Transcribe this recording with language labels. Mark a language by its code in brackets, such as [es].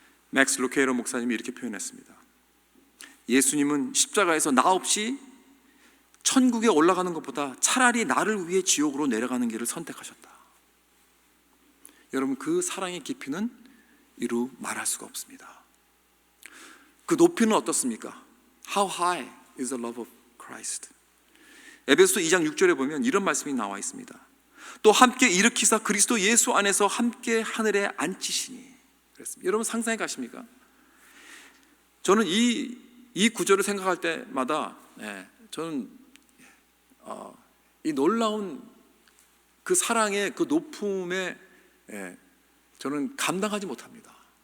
[ko] 맥스 루케이러 목사님이 이렇게 표현했습니다. 예수님은 십자가에서 나 없이 천국에 올라가는 것보다 차라리 나를 위해 지옥으로 내려가는 길을 선택하셨다. 여러분, 그 사랑의 깊이는 이루 말할 수가 없습니다. 그 높이는 어떻습니까? [en] How high is the love of Christ? [ko] 에베소서 2장 6절에 보면 이런 말씀이 나와 있습니다. 또 함께 일으키사 그리스도 예수 안에서 함께 하늘에 앉히시니. 그랬습니다. 여러분, 상상해 가십니까? 저는 이 구절을 생각할 때마다 저는 이 놀라운 그 사랑의 그 높음에 저는 감당하지 못합니다.